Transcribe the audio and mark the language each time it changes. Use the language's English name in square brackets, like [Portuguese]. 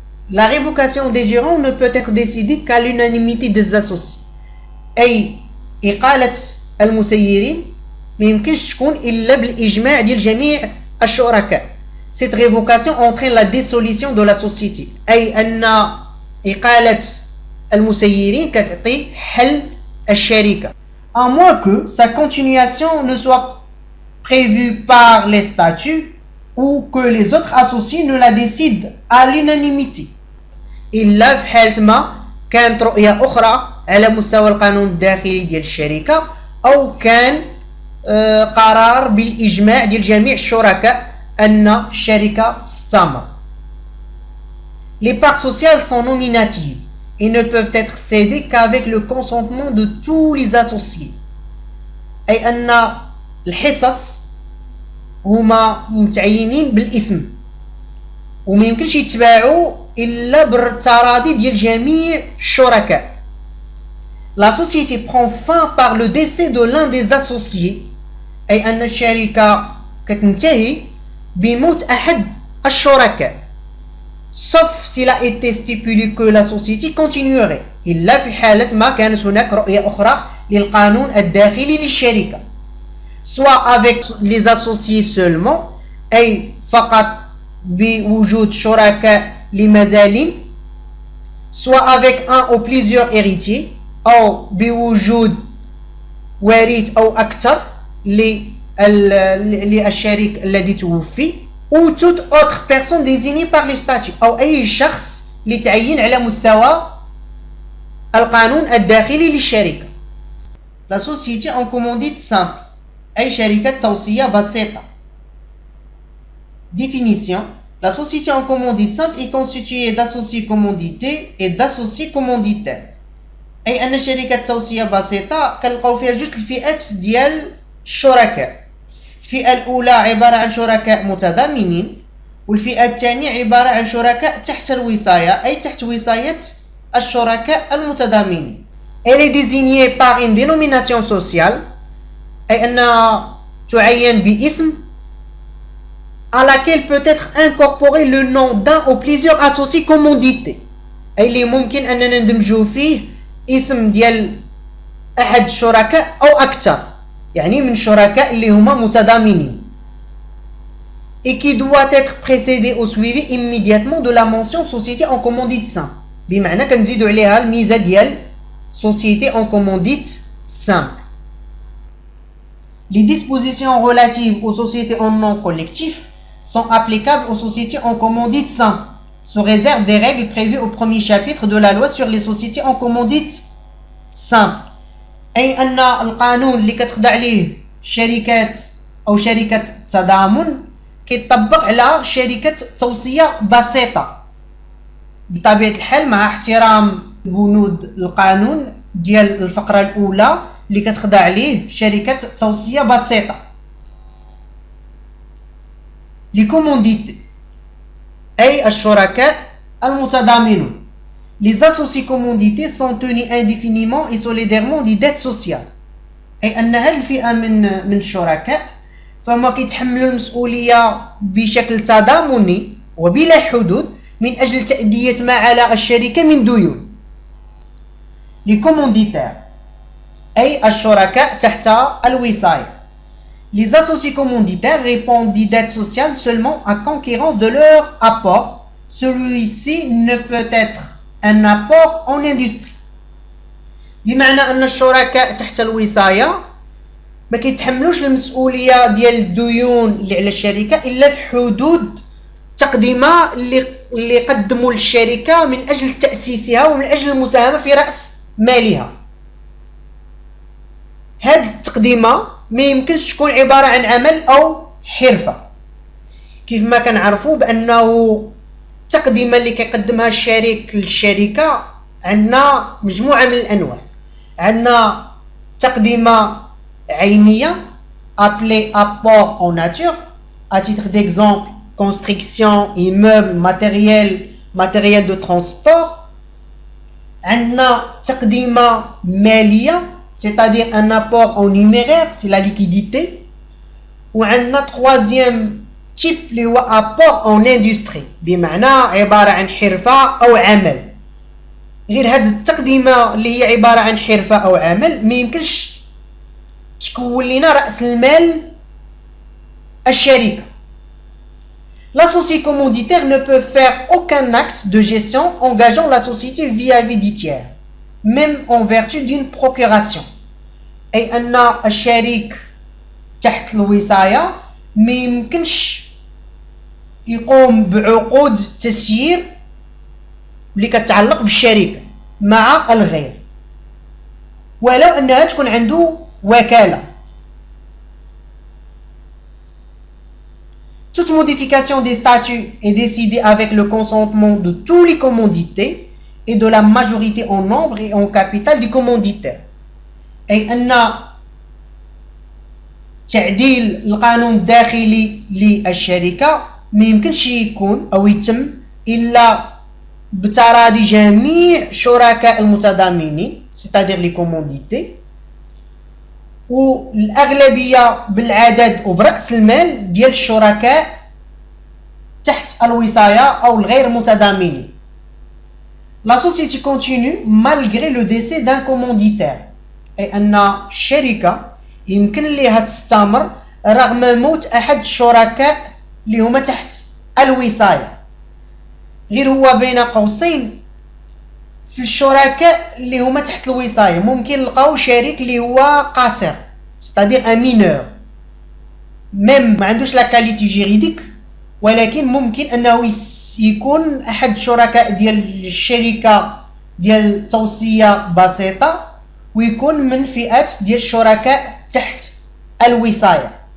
[French] La révocation des gérants ne peut être décidée qu'à l'unanimité des associés [Arabic] أي إقالة المسيرين ما يمكنش تكون إلا بالإجماع ديال جميع الشركاء. [French] Cette révocation entraîne la dissolution de la société [Arabic] أي أن إقالة المسيرين كتعطي حل الشركة [French] à moins que sa continuation ne soit prévue par les statuts ou que les autres associés ne la décident à l'unanimité. [Arabic] إلا في حالة ما كانت رؤية أخرى على مستوى القانون الداخلي ديال الشركة أو كان قرار بالإجماع ديال جميع الشركاء أن الشركة تستمر. [French] Les parts sociales sont nominatives et ne peuvent être cédées qu'avec le consentement de tous les associés. [Arabic] أي أن الحصص هما متعينين بالاسم وما يمكنش يتباعوا إلا بالتراضي ديال جميع الشركاء. [French] La société prend fin par le décès de l'un des associés [Arabic] أي أن الشركة كتنتهي بموت أحد الشركاء [French] sauf s'il a été stipulé que la société continuerait [Arabic] إلا في حالة ما كانت هناك رؤية أخرى للقانون الداخلي للشركة [French] soit avec les associés seulement [Arabic] أي فقط بوجود شركاء لمازالين [French] soit avec un ou plusieurs héritiers [Arabic] أو بوجود وارث أو أكثر للشريك الذي توفي [French] ou toute autre personne désignée par les statuts [Arabic] أو أي شخص لتعيين على مستوى القانون الداخلي للشركة. [French] La société en commandite simple [Arabic] أي شركة توصية بسيطة. [French] Définition. La société en commandite simple est constituée d'associés commandités et d'associés commanditaires. [Arabic] أي أن شركة توصية بسيطة كنلقاو فيها جوج الفئات ديال الشركاء. الفئة الأولى عبارة عن شركاء متضامنين والفئة الثانية عبارة عن شركاء تحت الوصاية أي تحت وصاية الشركاء المتضامنين. [French] Elle est désignée par une dénomination sociale [Arabic] أي أنها تعين باسم [French] à laquelle peut être incorporé le nom d'un ou plusieurs associés commandités. [Arabic] أي اللي ممكن أننا ندمجو فيه اسم ديال أحد الشركاء أو أكثر يعني من شركاء اللي هما متضامنين. [French] Et qui doit être précédé ou suivi immédiatement de la mention société en commandite simple. [Arabic] بمعنى كنزيدو عليها الميزة ديال société en commandite simple. [French] Les dispositions relatives aux sociétés en nom collectif sont applicables aux sociétés en commandite simple, sous réserve des règles prévues au premier chapitre de la loi sur les sociétés en commandite simple. [Arabic] أي أن القانون اللي كتخضع عليه شركات أو شركة تضامن كيطبق على شركة توصية بسيطة بطبيعة الحال مع احترام بنود القانون ديال الفقرة الأولى اللي كتخضع عليه شركة توصية بسيطة. [French] Les commandités [Arabic] أي الشركاء المتضامنون. [French] Les associés commandités sont tenus indéfiniment et solidairement des dettes sociales. [Arabic] أي أن هذه الفئة من الشركاء فما كيتحملوا المسؤولية بشكل تضامني وبلا حدود من أجل تأدية ما على الشركة من ديون. [French] Les commanditaires [Arabic] أي الشركاء تحت الوصاية. [French] Les associés commanditaires répondent des dettes sociales seulement à concurrence de leur apport. Celui-ci ne peut être un apport en industrie. [Arabic] بمعنى أن الشركاء تحت الوصاية ما كيتحملوش المسؤولية ديال الديون اللي على الشركة إلا في حدود التقدمة اللي قدموا للشركة من أجل تأسيسها ومن أجل المساهمة في رأس مالها. هذه التقدمة ما يمكنش تكون عبارة عن عمل أو حرفة كيف ما كنعرفوا بأنه التقدمة اللي كيقدمها الشريك للشركة عندنا مجموعة من الأنواع. عندنا تقدمة عينية [French] appelée apport en nature. À titre d'exemple, construction, immeuble, matériel de transport. [Arabic] عندنا تقدمة مالية [French] c'est-à-dire un apport en numéraire, c'est la liquidité. [Arabic] وعندنا [French] troisième type [Arabic] اللي هو apport en industrie بمعنى عبارة عن حرفة أو عمل. غير هاد التقدمة اللي هي عبارة عن حرفة أو عمل ما يمكنش تكون لنا رأس المال الشركة. [French] L'associé commanditaire ne peut faire aucun acte de gestion engageant la société vis-à-vis du tiers, même en vertu d'une procuration. [Arabic] أي أن الشريك تحت الوصاية ما يمكنش يقوم بعقود تسيير اللي كتعلق بالشركة مع الغير ولو أنها تكون عنده وكالة. [French] Toute modification des statuts est décidée avec le consentement de tous les commandités et de la majorité en nombre et en capital du commanditaire. [Arabic] أي أن تعديل القانون الداخلي للشركة ما يمكنش يكون أو يتم إلا بتراضي جميع شركاء المتضامنين [French] c'est-à-dire les commandités [Arabic] والأغلبية بالعدد وبرأس المال ديال الشركاء تحت الوصاية أو الغير متضامنين. [French] La société continue malgré le décès d'un commanditaire. [Arabic] أي أن الشركة يمكن لها تستمر رغم موت أحد الشركاء اللي هما تحت الوصاية. غير هو بين قوسين في الشركاء اللي هما تحت الوصاية ممكن نلقاو شريك اللي هو قاصر [French] c'est-à-dire un mineur [Arabic] ميم ما عندوش لا كاليتي جيريديك ولكن ممكن انه يكون احد الشركاء ديال الشركه ديال توصيه بسيطه ويكون من فئات ديال الشركاء تحت الوصايه.